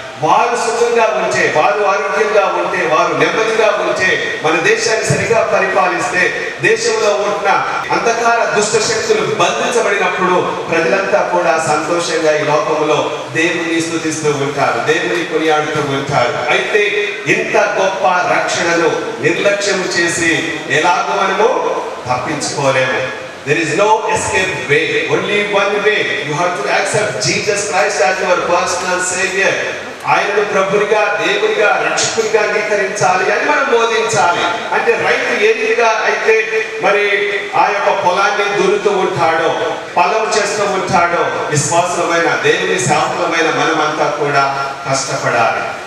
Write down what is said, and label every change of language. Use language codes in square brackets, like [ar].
[te] వారు సుఖంగా ఉంటే, వారు ఆరోగ్యంగా ఉంటే, వారు నెమ్మదిగా ఉంటే, మన దేశాన్ని సరిగా పరిపాలిస్తే, దేశంలో ఉన్న అంధకార దుష్ట శక్తులు బంధించబడినప్పుడు ప్రజలంతా కూడా సంతోషంగా ఈ లోకంలో దేవుని స్తుతిస్తూ ఉంటారు, దేవుని కొనియాడుతూ ఉంటారు. అయితే ఇంత గొప్ప రక్షణను నిర్లక్ష్యం చేసి ఎలాగో మనము తప్పించుకోలేము. [en] There is no escape way, only one way. You have to accept Jesus Christ as your personal savior. [te] ఆయనను ప్రభునిగా, దేవునిగా, రక్షకునిగా అంగీకరించాలి అని మనం బోధించాలి. అంటే రైతు ఏ రీతిగా అయితే మరి ఆ యొక్క పొలాన్ని దున్నుతూ ఉంటాడో, పొలం చేస్తూ ఉంటాడో, విశ్వాసమైన దేవుని సేవకులమైన మనమంతా కూడా కష్టపడాలి.